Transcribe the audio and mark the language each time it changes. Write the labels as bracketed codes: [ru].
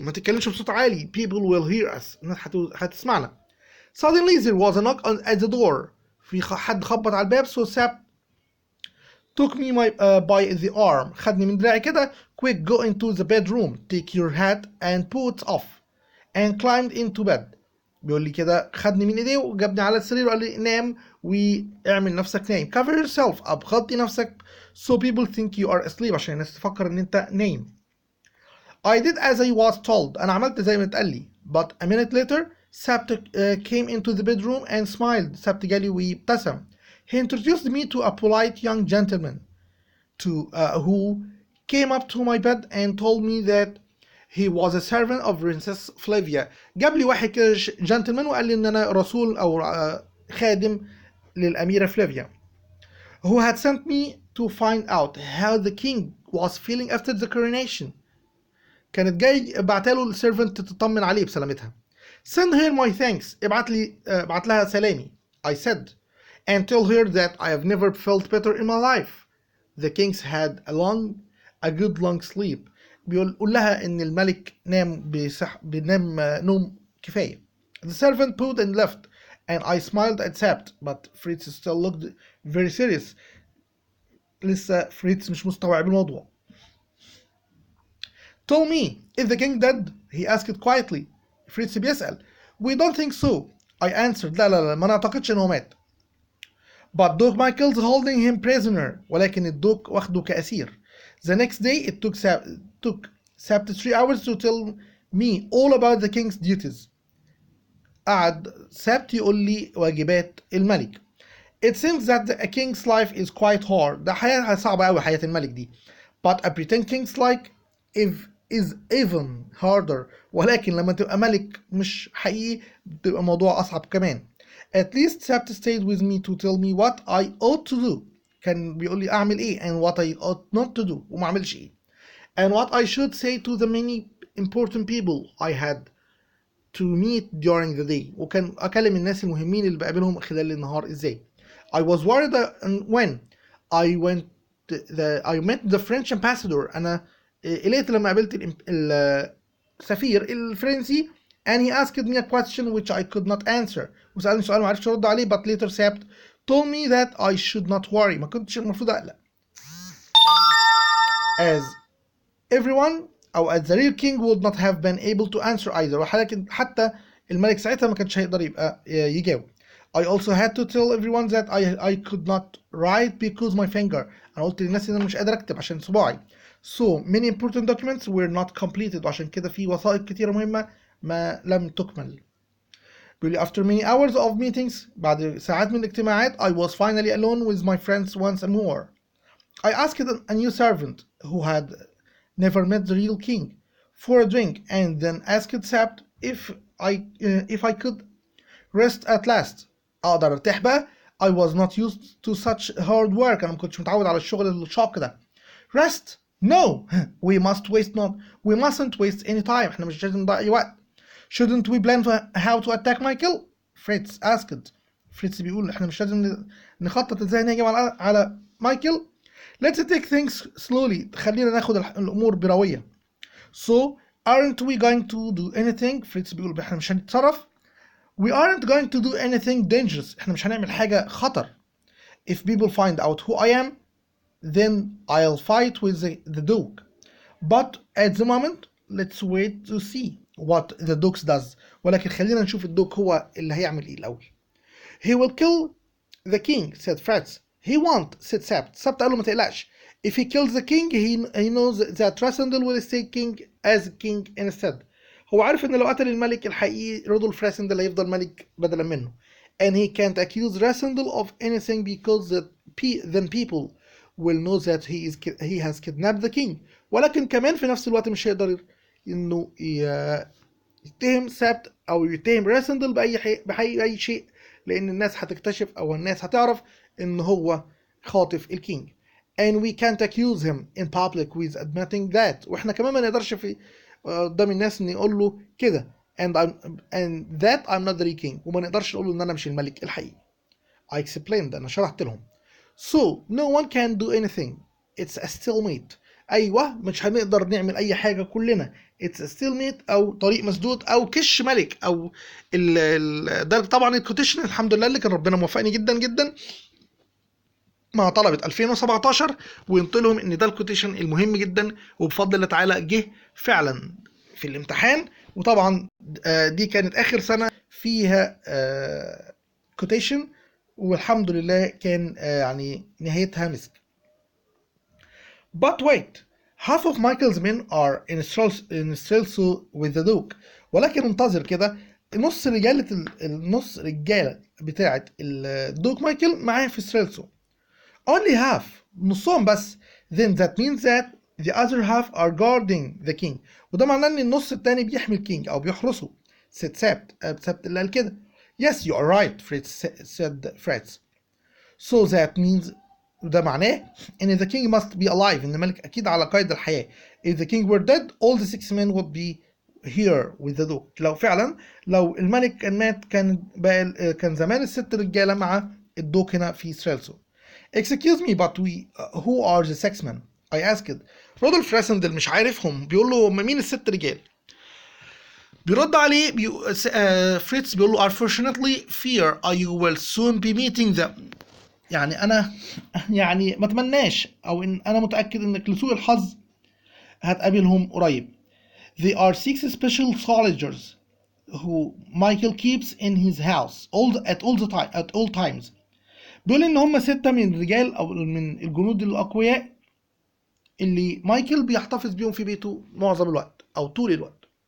[ar] ما تتكلمش بصوت عالي. [en] People will hear us. [ar] الناس هتسمعنا. [en] Suddenly there was a knock at the door. [ar] في حد خبط على الباب. [en] So Sapt took me by the arm. [ar] خدني من دراعي كده. [en] Quick, go into the bedroom. Take your hat and put off. And climbed into bed. [ar] بيقول لي كده خدني من ايديه وجابني على السرير وقال لي نام واعمل نفسك نايم. [en] Cover yourself up. [ar] غطي نفسك [en] so people think you are asleep. [ar] عشان الناس تفكر ان انت نايم. [en] I did as I was told. [ar] أنا عملت زي ما اتقال لي. [en] But a minute later, Sapt came into the bedroom and smiled. [ar] Sapt جالي وابتسم. [en] He introduced me to a polite young gentleman who came up to my bed and told me that he was a servant of Princess Flavia. [ar] جاب لي واحد كده جنتلمان وقال لي إن أنا رسول أو خادم للأميرة فلافيا. [en] Who had sent me to find out how the king was feeling after the coronation. [ar] كانت جاي بعتله السيرفنت تطمن عليه بسلامتها. [en] Send her my thanks. [ar] ابعت لها سلامي. [en] I said. And tell her that I have never felt better in my life. The kings had a good long sleep. [ar] قول لها ان الملك بينام نوم كفاية. [en] The servant pulled and left and I smiled at Sapt, but Fritz still looked very serious. [ar] لسه فريتز مش مستوعب الموضوع. [en] Tell me, is the king dead? He asked quietly. [ar] فريتز بيسأل. [en] We don't think so. I answered. [ar] لا ما نعتقدش إنه مات. [en] But Duke Michael's holding him prisoner. [ar] ولكن الدوك واخده كأسير. [en] The next day it took Sabt 3 hours to tell me all about the king's duties. [ar] قعد سبت يقول لي واجبات الملك. [en] It seems that a king's life is quite hard. [ar] ده حياة صعبة أوي حياة الملك دي. [en] But a pretend king's life is even harder. [ar] ولكن لما تبقى ملك مش حقيقي بتبقى الموضوع أصعب كمان. [en] At least Sabt stayed with me to tell me what I ought to do. [ar] كان بيقول لي أعمل إيه [en] and what I ought not to do [ar] وما أعملش إيه. [en] And what I should say to the many important people I had to meet during the day. [ar] وكان أكلم الناس المهمين اللي بقابلهم خلال النهار إزاي. [en] I was worried when I met the French ambassador. [ar] أنا قلقت لما قابلت السفير الفرنسي [en] and he asked me a question which I could not answer. [ar] وسألني سؤال ما عرفتش أرد عليه. [en] But later Sabt told me that I should not worry. [ar] ما كنتش المفروض أقلق. [en] As everyone أو as the real king would not have been able to answer either. [ar] ولكن حتى الملك ساعتها ما كانش هيقدر يبقى يجاوب. [en] I also had to tell everyone that I could not write because my finger. [ar] أنا قلت للناس إن أنا مش قادر أكتب عشان صباعي. [en] So many important documents were not completed. [ar] وعشان كده في وثائق كتيرة مهمة ما لم تكمل. [en] Really after many hours of meetings [ar] بعد ساعات من الاجتماعات [en] I was finally alone with my friends once more. I asked a new servant who had never met the real king for a drink and then asked Sabt if I could rest at last. [ar] أقدر أرتاح بقى. [en] I was not used to such hard work. [ar] أنا ما كنتش متعود على الشغل الشاق ده. [en] Rest? No. We mustn't waste any time. [ar] إحنا مش لازم نضيع أي وقت. [en] Shouldn't we plan for how to attack Michael? Fritz asked. [ar] Fritz بيقول إحنا مش لازم نخطط إزاي نهجم على مايكل. [en] Let's take things slowly. [ar] خلينا ناخد الأمور بروية. [en] So aren't we going to do anything? [ar] Fritz بيقول إحنا مش هنتصرف. [en] We aren't going to do anything dangerous. [ar] إحنا مش هنعمل حاجة خطر. [en] If people find out who I am, then I'll fight with the Duke. But at the moment, let's wait to see what the Duke does. [ar] ولكن خلينا نشوف الدوك هو اللي هيعمل إيه الأول. [en] He will kill the king, said Fritz. He won't, said Sabt. [ar] Sabt قال له ما تقلقش. [en] If he kills the king, he knows that Rassendel will stay king as king instead. [ar] هو عارف إن لو قتل الملك الحقيقي رودولف راسندل هيفضل ملك بدلا منه. [en] And he can't accuse Rassendel of anything because then people will know that he has kidnapped the king. [ar] ولكن كمان في نفس الوقت مش هيقدر إنه يتهم سابت أو يتهم راسندل بأي شيء لأن الناس هتكتشف أو الناس هتعرف إن هو خاطف الكينج. [en] And we can't accuse him in public with admitting that. [ar] وإحنا كمان ما نقدرش في قدام الناس نقول له كده [en] and that I'm not the real king. [ar] وما نقدرش نقول له إن أنا مش الملك الحقيقي. [en] I explained. [ar] أنا شرحت لهم. [en] So no one can do anything. It's a stalemate. [ar] أيوة مش هنقدر نعمل أي حاجة كلنا. [en] It's a stalemate [ar] أو طريق مسدود أو كش ملك أو ده طبعا الكوتيشن الحمد لله اللي كان ربنا موفقني جدا جدا مع طلبة 2017 وقلت لهم إن ده الكوتيشن المهم جدا وبفضل الله تعالى جه فعلا في الامتحان. وطبعا دي كانت آخر سنة فيها كوتيشن والحمد لله كان يعني نهايتها مسك. [en] But wait, half of Michael's men are in Strelso with the Duke. [ar] ولكن انتظر كده نص رجالة بتاعة الدوك مايكل معاه في ستريلسو. [en] Only half, [ar] نصهم بس. [en] Then that means that the other half are guarding the king. [ar] وده معناه ان النص التاني بيحمي الكينج او بيحرسه. said سبت اللي قال كده. [en] Yes, you are right, said Fritz. So that means [ar] وده معناه ان [en] the king must be alive. [ar] ان الملك اكيد على قيد الحياة. [en] If the king were dead, all the 6 men would be here with the duke. [ar] لو الملك كان مات كان زمان ال6 رجالة مع الدوك هنا في ستريلسو. [en] Excuse me, but who are the 6 men? I asked. [ar] رودولف راسندل مش عارفهم. بيقول له مين ال6 رجال؟ بيرد عليه فريتز بيقول له [en] unfortunately fear you will soon be meeting them. [ar] يعني أنا ما أتمناش أو إن أنا متأكد إنك لسوء الحظ هتقابلهم قريب. [en] They are 6 special soldiers who Michael keeps in his house at all times. [ar] بيقول إن هم 6 من الرجال أو من الجنود الأقوياء اللي مايكل بيحتفظ بيهم في بيته معظم الوقت أو طول الوقت.